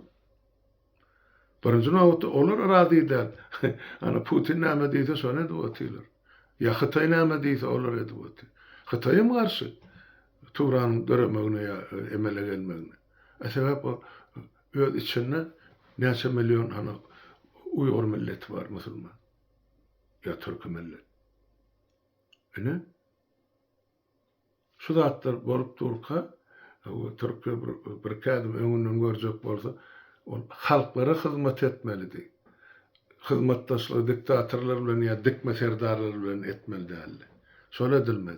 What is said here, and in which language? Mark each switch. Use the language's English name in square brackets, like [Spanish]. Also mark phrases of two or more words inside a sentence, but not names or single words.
[Turkmen] Birinji nowatda olar razy edýär. Ana Putin näme diýse şonu edip otyrlar. Ya Hytaý näme diýse olar edip otyrlar. Hytaýym garşy Turanyň göremegine ýa emele gelmegine. Sebäp o öz içinde näçe milyon hana Uygur milleti var, musulman. Ya Türk millet. Ne? Şu zatlar bolup durka, Türkiýe bir kädim öňünden görjek bolsa, ol halklara hyzmat etmelidir. Hyzmatdaşlyk diktatorlar bilen ýa dikme serdarlar bilen etmeli däl. Şol edilmedi.